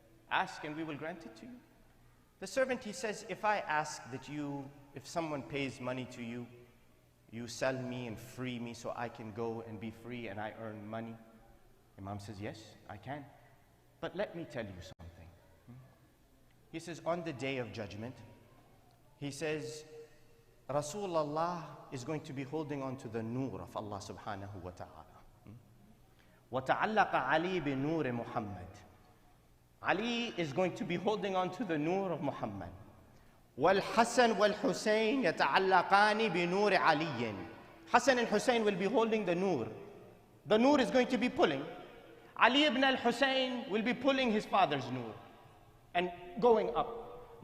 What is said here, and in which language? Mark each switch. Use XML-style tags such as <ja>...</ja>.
<en>Ask and we will grant it to you. The servant, he says, if I ask that if someone pays money to you, you sell me and free me so I can go and be free and I earn money. Imam says, yes, I can. But let me tell you something. He says, on the day of judgment, he says, Rasulullah is going to be holding on to the nur of Allah subhanahu wa ta'ala.</en> <ar>وَتَعَلَّقَ عَلِي بِنُورِ Muhammad.</ar> <en>Ali is going to be holding on to the nur of Muhammad.</en> <ar>وَالْحَسَنْ وَالْحُسَيْنِ يَتَعَلَّقَانِ بِنُورِ عَلِيٍّ.</ar> <en>Hassan and Hussein will be holding the nur. The nur is going to be pulling. Ali ibn al-Hussein will be pulling his father's nur and going up.</en>